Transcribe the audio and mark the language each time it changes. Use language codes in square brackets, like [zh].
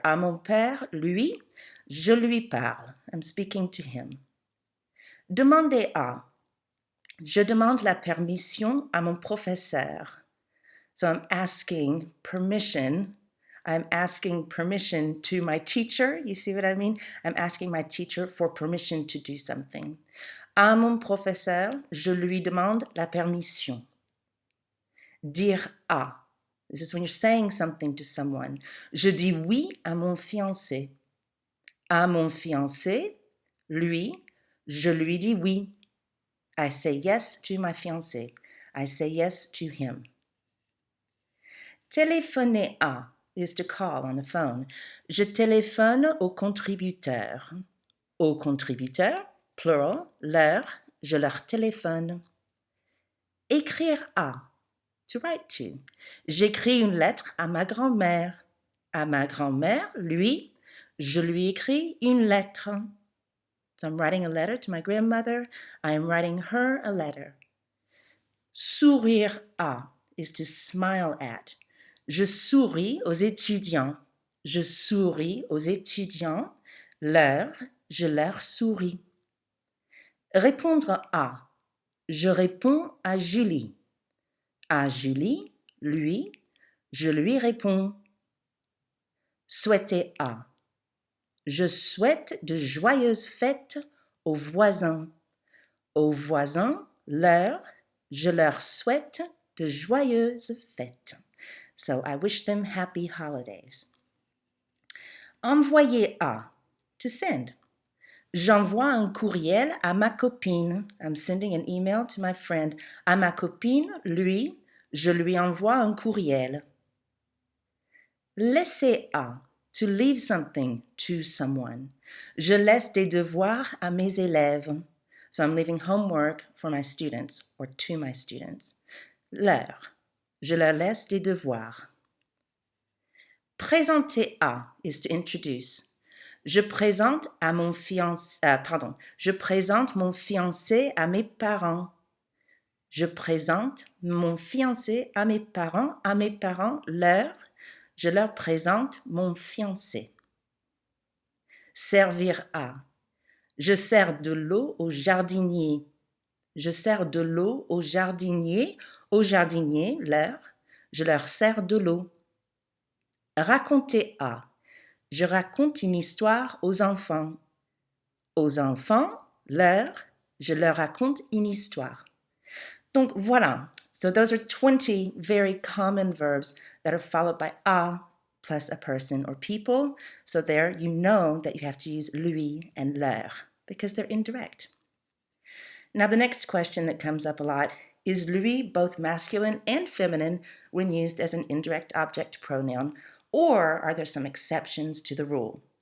[fr] À mon père, lui, je lui parle. [en] I'm speaking to him. [fr] Demander à. Je demande la permission à mon professeur. [en] So I'm asking permission. I'm asking permission to my teacher. You see what I mean? I'm asking my teacher for permission to do something. [fr] À mon professeur, je lui demande la permission. Dire à. [en] This is when you're saying something to someone. [fr] Je dis oui à mon fiancé. À mon fiancé, lui, je lui dis oui. [en] I say yes to my fiancé. I say yes to him. [fr] Téléphoner à [en] is to call on the phone. [fr] Je téléphone au contributeur. Au contributeur, plural, leur, je leur téléphone. Écrire à, [en] to write to. [fr] J'écris une lettre à ma grand-mère. À ma grand-mère, lui, je lui écris une lettre. [en] So I'm writing a letter to my grandmother. I am writing her a letter. [fr] Sourire à [en] is to smile at. [fr] Je souris aux étudiants. Je souris aux étudiants. Je leur souris. Répondre à. Je réponds à Julie. À Julie, lui, je lui réponds. Souhaiter à. Je souhaite de joyeuses fêtes aux voisins. Aux voisins, je leur souhaite de joyeuses fêtes. [en] So I wish them happy holidays. [fr] Envoyer à, [en] to send. [fr] J'envoie un courriel à ma copine. [en] I'm sending an email to my friend. [fr] À ma copine, lui, je lui envoie un courriel. Laisser à, [en] to leave something to someone. [fr] Je laisse des devoirs à mes élèves. [en] So I'm leaving homework for my students or to my students. [fr] Je leur laisse des devoirs. Présenter à [en] is to introduce. [fr] Je présente mon fiancé à mes parents. Je présente mon fiancé à mes parents, je leur présente mon fiancé. Servir à. Je sers de l'eau au jardinier. Je sers de l'eau au jardinier, je leur sers de l'eau. Raconter à. Je raconte une histoire aux enfants. Aux enfants, je leur raconte une histoire. Donc voilà. [en] So those are 20 very common verbs that are followed by a plus a person or people. So there you know that you have to use lui and leur because they're indirect. Now the next question that comes up a lot is lui both masculine and feminine when used as an indirect object pronoun, or are there some exceptions to the rule?